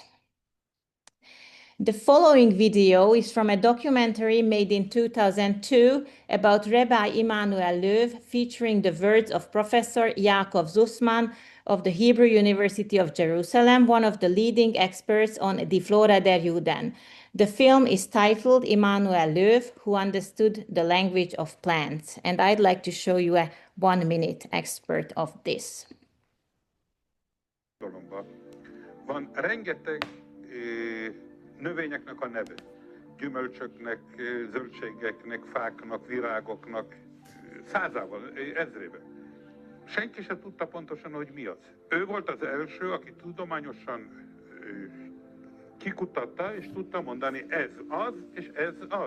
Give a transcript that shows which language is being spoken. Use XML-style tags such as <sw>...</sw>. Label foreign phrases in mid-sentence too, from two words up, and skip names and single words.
<en>The following video is from a documentary made in 2002 about Rabbi Immanuel Löw, featuring the words of Professor Yaakov Zussman of the Hebrew University of Jerusalem, one of the leading experts on Die Flora der Juden. The film is titled Immanuel Löw, Who Understood the Language of Plants, and I'd like to show you a 1-minute excerpt of this.</en> <hu>Van rengeteg növényeknek a neve, gyümölcsöknek, zöldségeknek, fáknak, virágoknak, százával, ezrével. Senki se tudta pontosan, hogy mi az. Ő volt az első, aki tudományosan kikutatta, és tudta mondani, ez az, és ez az.</hu>